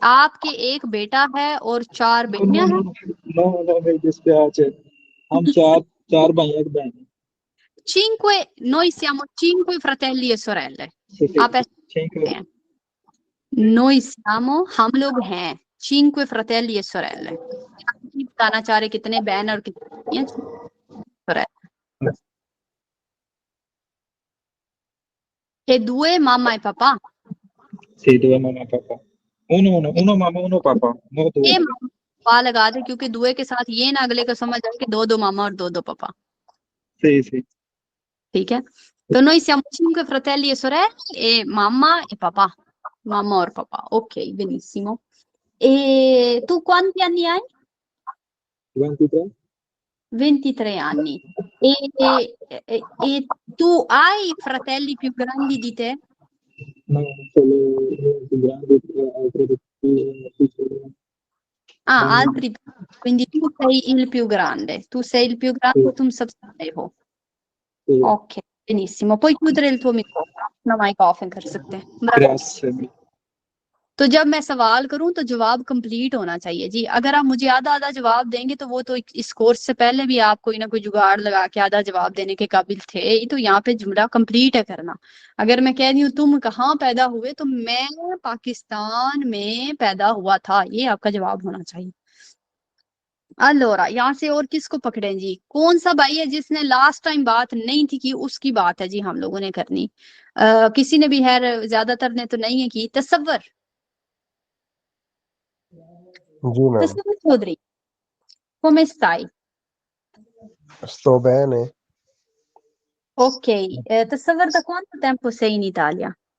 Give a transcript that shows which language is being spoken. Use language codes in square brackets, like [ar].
[hi] आपके एक बेटा है और 4 बेटियां हैं? [it] no mi dispiace [hi] हम 4 भाई एक बहन [it] 5, noi siamo 5 fratelli e sorelle। sì, [hi] आप ऐसे 5 [it] noi siamo, [hi] हम लोग हैं [it] 5 fratelli e sorelle। [hi] आप नहीं बताना चाह रहे कितने बहन और कितनी बेटियां? [it] sorelle। E 2 mamma e papà? sì 2 mamma e papà uno mamma uno papà no 2 [hi] ये पापा लगा दे, क्योंकि 2 के साथ ये ना अगले को समझ आए कि 2 मामा और 2 पापा। [it] sì [hi] ठीक है, तो [it] noi siamo 5 fratelli e sorelle e mamma e papà, mamma और papà। ok, benissimo। E tu quanti anni hai? 23 23 anni। E tu hai fratelli più grandi di te? no solo più grandi altri piccoli Ah, altri, quindi tu sei il più grande, [hi] तुम सबसे बड़े हो। [it] sì. ok, benissimo, puoi chiudere il tuo microfono, [hi] अपना mic off कर सकते हैं। [it] grazie [hi] तो जब मैं सवाल करूं तो जवाब कंप्लीट होना चाहिए जी। अगर आप मुझे आधा जवाब देंगे तो वो तो इस कोर्स से पहले भी आप कोई ना कोई जुगाड़ लगा के आधा जवाब देने के काबिल थे। तो यहाँ पे जुमला कंप्लीट है करना। अगर मैं कह रही हूँ तुम कहाँ पैदा हुए, तो मैं पाकिस्तान में पैदा हुआ था, ये आपका जवाब होना चाहिए। allora यहाँ से और किसको पकड़ें जी? कौन सा भाई है जिसने लास्ट टाइम बात नहीं थी की? उसकी बात है जी हम लोगों ने करनी। किसी ने भी है, ज्यादातर ने तो नहीं है की। तसव्वुर जी ma'am. [it] तसव्वुर चौधरी, come stai? Sto bene. Ok, Tassavar, da quanto tempo sei in Italia?